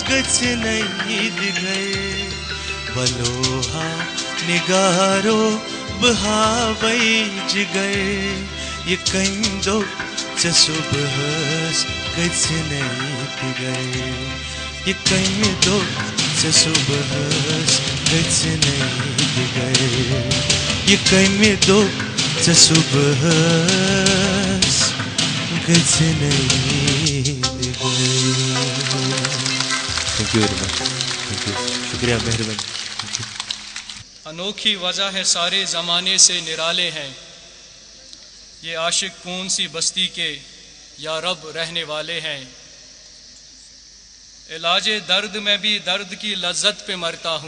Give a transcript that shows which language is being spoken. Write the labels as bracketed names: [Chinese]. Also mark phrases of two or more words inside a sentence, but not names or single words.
[Kashmiri] گژھِ نہٕ دِگر ولوہا نگارو بہٕ ہاوَے جگر یہ کٔمۍ دوٚپ ژےٚ صُبحس گژھِ نہٕ دِگر یہ کٔمۍ دوٚپ ژےٚ صُبحس گژھِ نہٕ دِگر یہ کٔمۍ دوٚپ ژےٚ صُبحس گژھِ نہٕ دِگر [English] thank you very much thank you [Kashmiri] شکریہ مہربانی [Urdu] انوکھی وجہ ہے سارے زمانے سے نرالے ہیں یہ عاشق کون سی بستی کے یا رب رہنے والے ہیں علاج درد میں بھی درد کی لذت